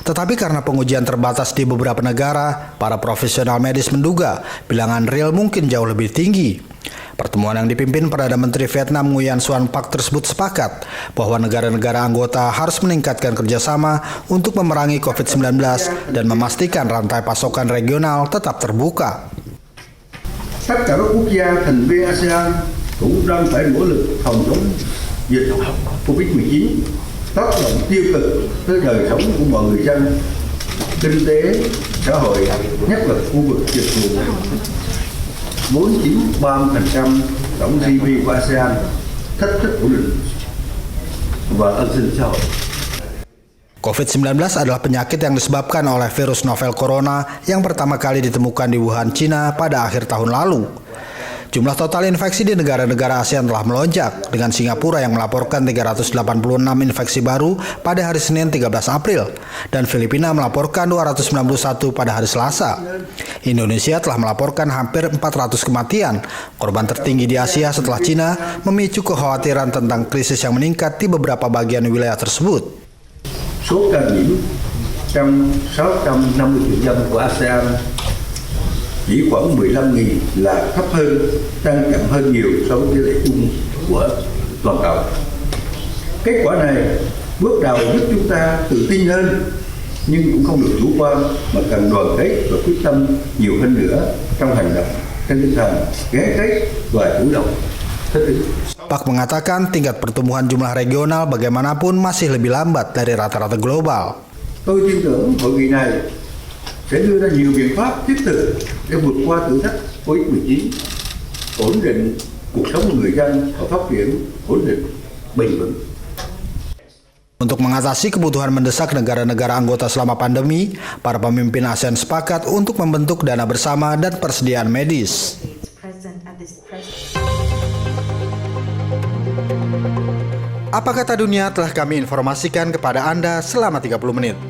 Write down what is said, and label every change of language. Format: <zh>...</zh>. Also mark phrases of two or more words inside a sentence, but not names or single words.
<id>Tetapi karena pengujian terbatas di beberapa negara, para profesional medis menduga bilangan real mungkin jauh lebih tinggi. Pertemuan yang dipimpin Perdana Menteri Vietnam Nguyen Xuan Phuc tersebut sepakat bahwa negara-negara anggota harus meningkatkan kerjasama untuk memerangi COVID-19 dan memastikan rantai pasokan regional tetap terbuka.</id> <vi>Tất cả các quốc gia thành viên ASEAN cũng đang phải nỗ lực phòng chống dịch COVID-19, tác động tiêu cực tới đời sống của mọi người dân, kinh tế, xã hội, nhất là khu vực dịch vụ. vốn chiếm 30% tổng GDP của ASEAN, thách thức ổn định và an sinh xã hội.</vi> <id>COVID-19 adalah penyakit yang disebabkan oleh virus novel corona yang pertama kali ditemukan di Wuhan, Cina pada akhir tahun lalu. Jumlah total infeksi di negara-negara ASEAN telah melonjak, dengan Singapura yang melaporkan 386 infeksi baru pada hari Senin 13 April, dan Filipina melaporkan 291 pada hari Selasa. Indonesia telah melaporkan hampir 400 kematian, korban tertinggi di Asia setelah Cina, memicu kekhawatiran tentang krisis yang meningkat di beberapa bagian wilayah tersebut.</id> <vi>Số ca nhiễm trong 650 triệu dân của ASEAN chỉ khoảng 15.000 là thấp hơn, tăng chậm hơn nhiều so với tỷ lệ chung của toàn cầu. Kết quả này bước đầu giúp chúng ta tự tin hơn, nhưng cũng không được chủ quan mà cần đoàn kết và quyết tâm nhiều hơn nữa trong hành động trên tinh thần gắn kết và chủ động thích ứng.</vi> <id>Pak mengatakan tingkat pertumbuhan jumlah regional bagaimanapun masih lebih lambat dari rata-rata global.</id> <vi>Tôi tin tưởng hội nghị này sẽ đưa ra nhiều biện pháp thiết thực để vượt qua thử thách COVID-19, ổn định cuộc sống của người dân và phát triển ổn định, bền vững.</vi> <id>Untuk mengatasi kebutuhan mendesak negara-negara anggota selama pandemi, para pemimpin ASEAN sepakat untuk membentuk dana bersama dan persediaan medis. Apa kata dunia telah kami informasikan kepada Anda selama 30 menit.</id>